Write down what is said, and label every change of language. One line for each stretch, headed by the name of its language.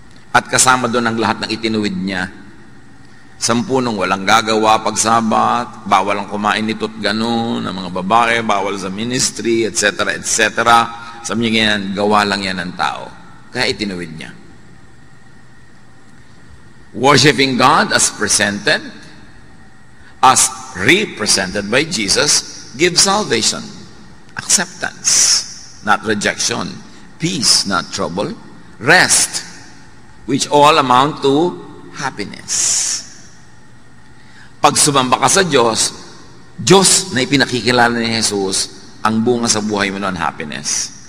Filipino: At kasama doon ang lahat ng itinuwid niya. 10 walang gagawa pag Sabat, bawal ang kumain nito't ganun, ang mga babae, bawal sa ministry, etc., etc. Sabi niya ganyan, gawa lang yan ng tao. Kaya itinuwid niya.
English: Worshipping God as presented, as represented by Jesus, gives salvation, acceptance, not rejection, peace, not trouble, rest, which all amount to happiness.
Filipino: Pag sumamba ka sa Diyos, Diyos na ipinakikilala ni Jesus, ang bunga sa buhay mo noon, happiness.